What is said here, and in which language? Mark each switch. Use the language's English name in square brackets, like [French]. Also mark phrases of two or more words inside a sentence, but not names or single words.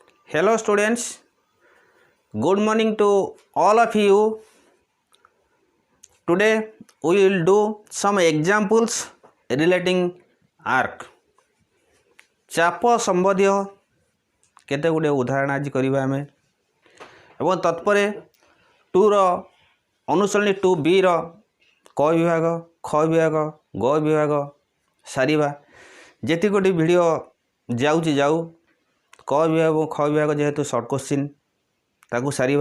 [English] Hello students, good morning to all of you. Today we will do some examples relating arc. [Odia] ଚାପ ସମ୍ବନ୍ଧୀୟ କେତେ ଗୁଡ଼ିଏ ଉଦାହରଣ ଆଜି କରିବା ଆମେ ଏବଂ ତତ୍ପରେ 2ର ଅନୁଶୀଳନୀ 2Bର କ ବିଭାଗ, ଖ ବିଭାଗ, ଗ ବିଭାଗ ସାରିବା। ଯେତିକି ଗୋଟି ଭିଡ଼ିଓ ଯାଉଛି ଯାଉ, କ ବିଭାଗ ଏବଂ ଖ ବିଭାଗ ଯେହେତୁ [English] short question [Odia] ତାକୁ ସାରିବା।